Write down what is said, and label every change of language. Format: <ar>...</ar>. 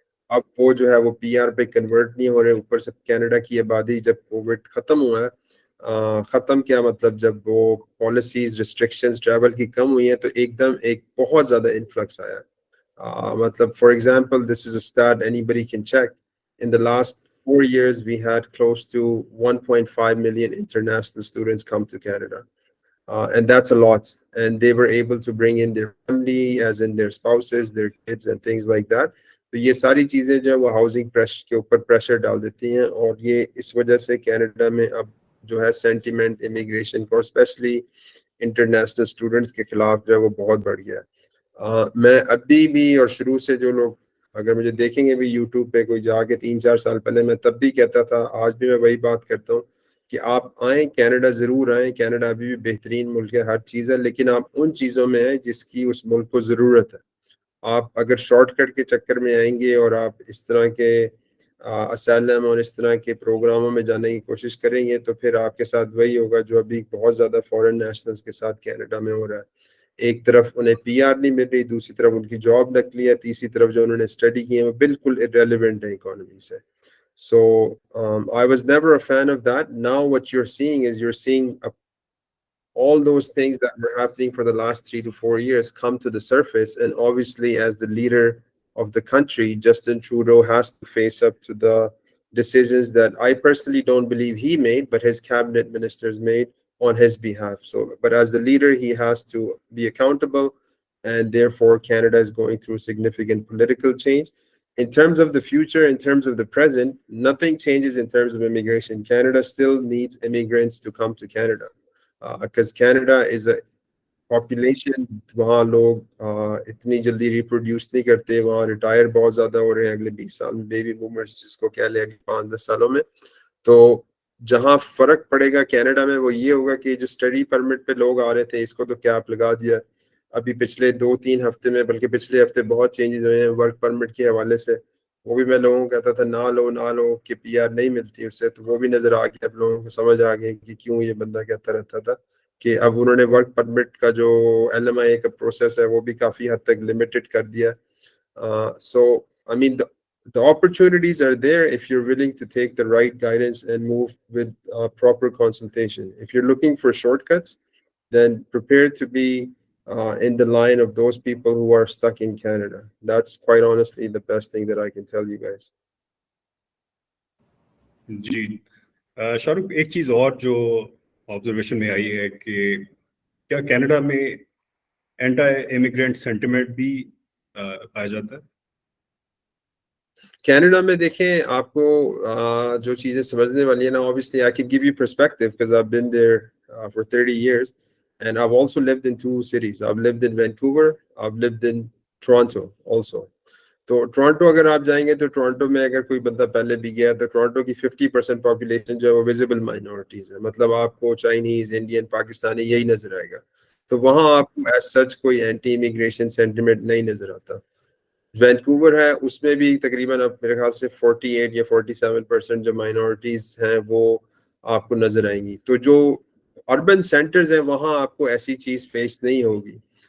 <hi>अब वो जो है वो PR पे कन्वर्ट नहीं हो रहे. ऊपर से कनाडा की आबादी जब कोविड खत्म हुआ है, खत्म क्या मतलब, जब वो पॉलिसीज रिस्ट्रिक्शंस ट्रैवल की कम हुई है, तो एकदम एक बहुत ज्यादा इन्फ्लक्स आया.</hi> <en>मतलब for example, this is a stat anybody can check. In the last 4 years we had close to 1.5 million international students come to Canada. And that's a lot. And they were able to bring in their family, as in their spouses, their kids and things like that.</en> <hi>तो ये सारी चीज़ें जो है वो housing के ऊपर pressure डाल देती हैं, और ये इस वजह से कनाडा में अब जो है सेंटिमेंट इमिग्रेशन को, स्पेशली इंटरनेशनल स्टूडेंट्स के खिलाफ, जो है वो बहुत बढ़ गया है. मैं अभी भी, और शुरू से जो लोग अगर मुझे देखेंगे भी यूट्यूब पे, कोई जाके 3-4 साल पहले, मैं तब भी कहता था, आज भी मैं वही बात करता हूँ कि आप आएँ, कनाडा ज़रूर आएँ. कनाडा अभी भी बेहतरीन मुल्क है, हर चीज़ है, लेकिन आप उन चीज़ों में हैं जिसकी उस मुल्क को ज़रूरत है. आप अगर शॉर्टकट के चक्कर में आएंगे और आप इस तरह के असैलम और इस तरह के प्रोग्रामों में जाने की कोशिश करेंगे, तो फिर आपके साथ वही होगा जो अभी बहुत ज़्यादा फॉरेन नेशनल्स के साथ कनाडा में हो रहा है. एक तरफ उन्हें PR नहीं मिल रही, दूसरी तरफ उनकी जॉब नकली है, तीसरी तरफ जो उन्होंने स्टडी की है वो बिल्कुल इरेलीवेंट है इकोनॉमी से.</hi> <en>So I was never a fan of that. Now what you're seeing is you're seeing all those things that were happening for the last 3 to 4 years come to the surface. And obviously, as the leader of the country, Justin Trudeau has to face up to the decisions that I personally don't believe he made, but his cabinet ministers made on his behalf. So, but as the leader, he has to be accountable. And therefore, Canada is going through significant political change. In terms of the future, in terms of the present, nothing changes in terms of immigration. Canada still needs immigrants to come to Canada. Because Canada is a population,</en> <hi>वहाँ लोग इतनी जल्दी reproduce नहीं करते, वहाँ retire बहुत ज़्यादा हो रहे हैं अगले 20 साल में, बेबी बूमर्स जिसको कह लें, 5-10 सालों में. तो जहाँ फ़र्क पड़ेगा कनाडा में वो ये होगा कि जो स्टडी परमिट पे लोग आ रहे थे, इसको तो कैप लगा दिया. अभी पिछले 2-3 हफ्ते में, बल्कि पिछले हफ्ते बहुत चेंजेस हुए हैं वर्क परमिट के हवाले से. वो भी मैं लोगों को कहता था ना लो कि PR नहीं मिलती उससे, तो वो भी नज़र आ गया, अब लोगों को समझ आ गया कि क्यों ये बंदा कहता रहता था. कि अब उन्होंने वर्क परमिट का जो LMI का प्रोसेस है वो भी काफ़ी हद तक लिमिटेड कर दिया.</hi> <en>So I mean the opportunities are there if you're willing to take the right guidance and move with proper consultation. If you're looking for shortcuts, then prepare to be in the line of those people who are stuck in Canada. That's quite honestly the best thing that I can tell you guys.</en> <hi>जी. शाहरुख, एक चीज़ और जो observation में आई है कि क्या Canada में anti immigrant sentiment भी पाया जाता है? कनाडा में देखें, आपको जो चीज़ें समझने वाली है ना,</hi> <en>obviously I can give you perspective because I've been there for 30 years and I've also lived in 2 cities. I've lived in Vancouver, I've lived in Toronto also.</en> <hi>तो टोरंटो अगर आप जाएंगे तो टोरंटो में अगर कोई बंदा पहले भी गया तो टोरंटो की 50% पॉपुलेशन जो है वो विजिबल माइनॉरिटीज है. मतलब आपको चाइनीज, इंडियन, पाकिस्तानी यही नजर आएगा. तो वहाँ आपको एज सच कोई एंटी इमिग्रेशन सेंटिमेंट नहीं नजर आता. वैंकूवर है, उसमें भी तकरीबन अब मेरे ख्याल से 48 या 47% जो माइनॉरिटीज हैं वो आपको नजर आएंगी. तो जो अर्बन सेंटर्स हैं वहाँ आपको ऐसी चीज फेस नहीं होगी.</hi>